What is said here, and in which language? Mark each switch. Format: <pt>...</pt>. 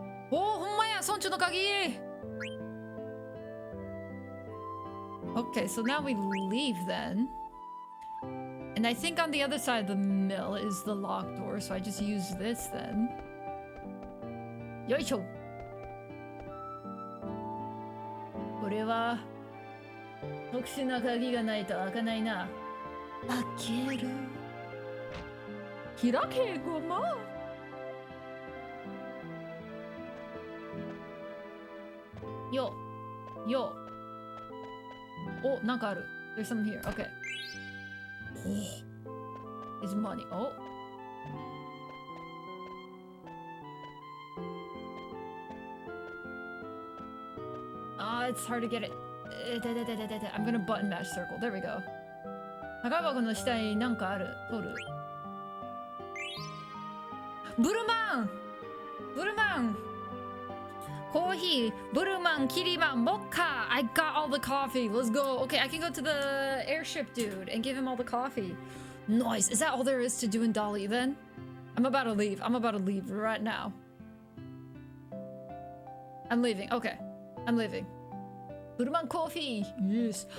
<ja>おー、ほんまや、村長の鍵</ja> <en>Okay, so now we leave then. And I think on the other side of the mill is the locked door, so I just use this then.</en> <ja>よいしょ。これは特殊な鍵がないと開かないな。開ける。開けごま。</ja> <en>よ。よ。</en> <ja>お、なんかある。</ja> <en>There's something here. Okay. Oh. It's money. Oh. It's hard to get it. I'm gonna button mash circle. There we go.</en> <ja>宝箱の下になんかある。取る。ブルマンブルマンコーヒー、ブルマン、キリマン、モッカ</ja> <en>I got all the coffee. Let's go. Okay, I can go to the airship dude and give him all the coffee. Nice. Is that all there is to do in Dali then? I'm about to leave. I'm about to leave right now. I'm leaving. Okay. I'm leaving. Buruman coffee. Yes.</en>